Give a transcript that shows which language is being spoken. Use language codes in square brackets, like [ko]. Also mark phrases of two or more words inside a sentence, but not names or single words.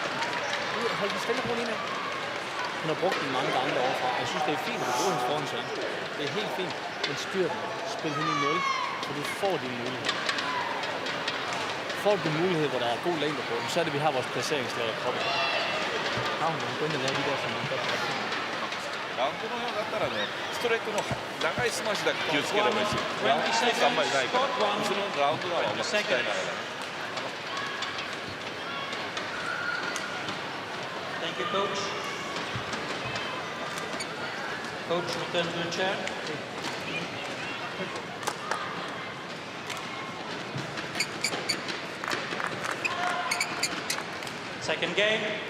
[da] Hold den stille roligt ind her. Hun har brugt den mange gange derovre. Jeg synes, det er fint, at du bruger hendes forhåndsside. Det er helt fint. Men styr den. Spil hende i 0, for du får din mulighed. Får du en mulighed, hvor der er god længde på, så er det, vi har vores placeringslag af kroppen. Har hun begyndt at lave de der, som hun godt kan. [ja] ラウンドのようだったらね、ストレートの長いスマッシュだけ気をつければいいし、ラウンドスペースあんまりないから、後ろのラウンド側はうまく使いながらね。 [en] Thank Thank you, coach. Coach, return to the chair. Second game.